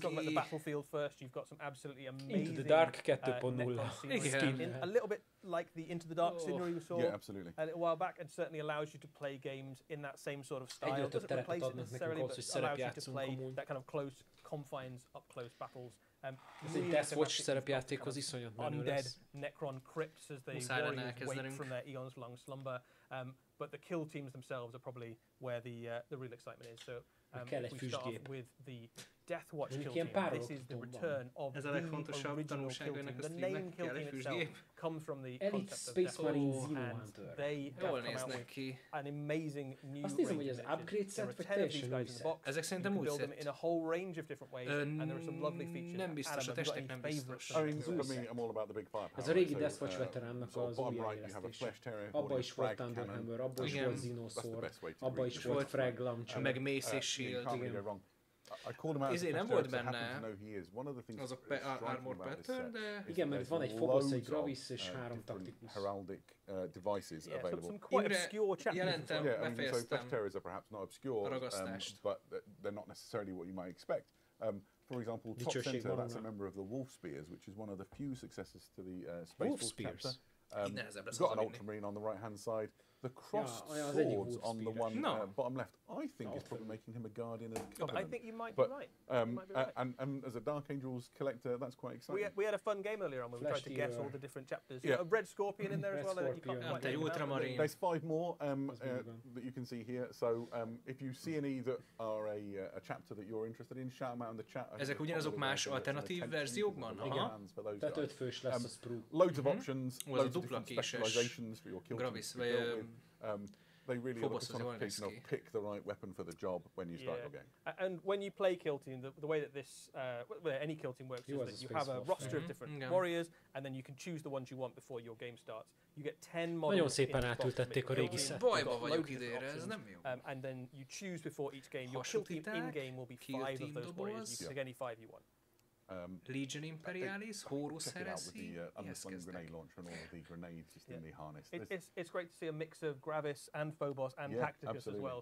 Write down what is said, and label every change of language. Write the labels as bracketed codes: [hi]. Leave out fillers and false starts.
[en] talk about the battlefield first, you've got some absolutely amazing Into the Dark 2.0 a little bit like the Into the Dark scenery we saw a little while back, and certainly allows you to play games in that same sort of style. It doesn't replace it necessarily, but allows you to play that kind of close confines, up-close battles. [hu] Ez egy Deathwatch szerepjátékhoz iszonyat menő lesz. [en] Undead Necron crypts as the warriors wake from their eons long slumber. But the kill teams themselves are probably where the real excitement is. So if we start off with the Deathwatch kill team, this is the return of the original kill team. The name kill team itself comes from the concept of Deathwatch, and they have come out with an amazing new range of initiatives. There are 10 of these guys in the box. You can build them in a whole range of different ways, and there are some lovely features. [hu] Nem biztos, a testek nem biztos. [en] I mean, for me, I'm all about the big firepower. [hu] Ez a régi Deathwatch veteránnak az újjáélesztése. Abba is volt Thunderhammer, abba is volt Xenosaur, abba is volt Frag Launcher. Meg Mace és Shield. [en] I called him out [hu] Izé nem volt benne az a Armor Pattern, de... Igen, mert van egy Phobos, egy Gravis és 3 taktikus. [en] Heraldic devices available. Some quite obscure chapters. So Flesh Terrors are perhaps not obscure, but they're not necessarily what you might expect. For example, Top Center, that's a member of the Wolf Spears, which is one of the few successors to the Space Wolf chapter. Got an Ultramarine on the right-hand side. The crossed swords on the one bottom left, I think is probably making him a guardian of the Covenant. I think you might be right. And as a Dark Angels collector, that's quite exciting. We had a fun game earlier on where we tried to guess all the different chapters. A Red Scorpion in there as well. There's 5 more that you can see here. So if you see any that are a chapter that you're interested in, shout them out in the chat. [hu] Ezek ugyanazok más alternatív verziókban? Tehát 5 fős lesz a sprue. [en] Loads of options, loads of different specializations for your kill teams to be built with. They really are pick the right weapon for the job when you start your game. And when you play kill team, the way that this, any kill team works is that you have a roster of different warriors, and then you can choose the ones you want before your game starts. You get 10 models. [hu] Nagyon szépen átültették a régi szett. Bajba vagyok idénre, ez nem jó. [en] And then you choose before each game. Your kill team in-game will be 5 of those warriors. You can take any 5 you want. Legion Imperialis, Horus Heresy. The underslung grenade launcher and all of the grenades just in the harness. It's great to see a mix of Gravis and Phobos and Tacticus as well.